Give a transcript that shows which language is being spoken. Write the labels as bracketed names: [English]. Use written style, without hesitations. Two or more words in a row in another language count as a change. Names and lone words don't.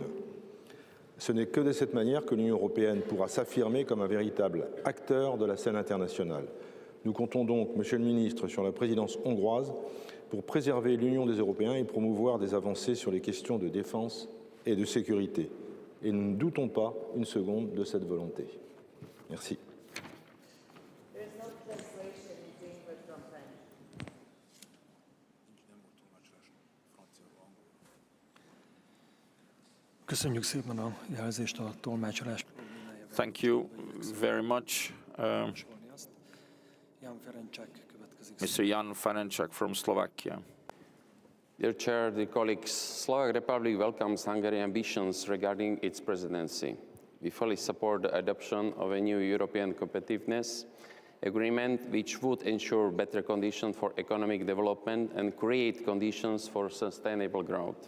[French] Ce n'est que de cette manière que l'Union européenne pourra s'affirmer comme un véritable acteur de la scène internationale. Nous comptons donc, Monsieur le Ministre, sur la présidence hongroise pour préserver l'union des Européens et promouvoir des avancées sur les questions de défense et de sécurité. Et nous ne doutons pas une seconde de cette volonté. Merci. [Hungarian] Köszönjük szépen a jelzést a tolmácsolás. [English] Thank you very much. Mr. Jan Ferenczak from Slovakia. Dear Chair, dear colleagues, Slovak Republic welcomes Hungary's ambitions regarding its presidency. We fully support the adoption of a new European competitiveness agreement which would ensure better conditions for economic development and create conditions for sustainable growth.